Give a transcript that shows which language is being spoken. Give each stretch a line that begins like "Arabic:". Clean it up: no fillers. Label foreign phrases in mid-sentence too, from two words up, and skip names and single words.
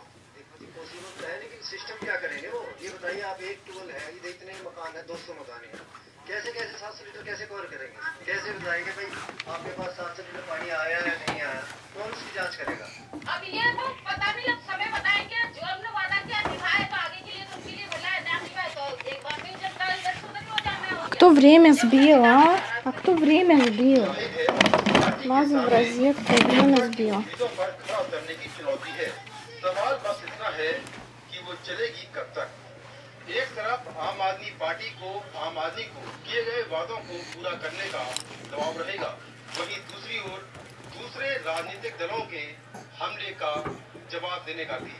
Hindi: देखो जी, पॉसिबल है, लेकिन सिस्टम क्या करेंगे वो? ये बताइए, आप एक टूल है, ये इतने मकान है, 200 मकान है, कैसे 700 लीटर कैसे कवर करेंगे? कैसे बताएंगे भाई आपके पास 700 लीटर पानी आया है नहीं आया? कौन उसकी जांच करेगा? अब ये तो पता नहीं, अब समय बताएंगे। जो हमने वादा किया निभाए, तो आगे के लिए तो उनके लिए भला है, ना निभाए तो एक बार फिर जनता इधर से उधर हो जाना है।
Russian: Кто время сбил, а? А кто время сбил? Лазу в розетку, время сбил.
Hindi: चीजों पर खरा उतरने की चुनौती है। सवाल बस इतना है कि वो चलेगी कब तक। एक तरफ आम आदमी पार्टी को, आम आदमी को किए गए वादों को पूरा करने का दबाव रहेगा, वहीं दूसरी ओर दूसरे राजनीतिक दलों के हमले का जवाब देने का भी।